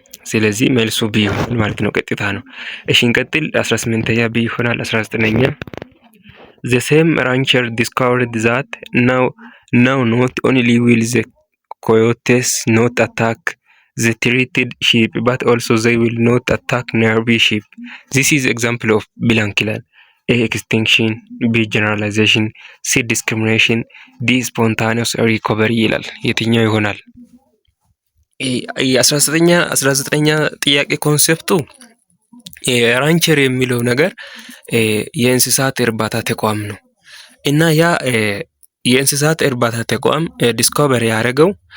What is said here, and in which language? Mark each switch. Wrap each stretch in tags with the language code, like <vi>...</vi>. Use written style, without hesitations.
<am>ስለዚህ መልሱ ቢ ይሆናል ማለት ነው። ቀጥታ ነው። እሺ እንቀጥል። 18ኛ ቢ ይሆናል። 19ኛ</am> <en>the same rancher discovered that now not only will the coyotes not attack the treated sheep but also they will not attack nearby sheep. This is example of blank</en> <am>ይላል።</am> <en>A extinction፣ B generalization፣ C discrimination፣ D spontaneous recovery</en> <am>ይላል። የትኛው ይሆናል? 19ኛ ጥያቄ ኮንሴፕቱ ራንቸር የሚለው ነገር የእንስሳት እርባታ ተቋም ነው እና ያ የእንስሳት እርባታ ተቋም ዲስኮቨር ያደረገው</am>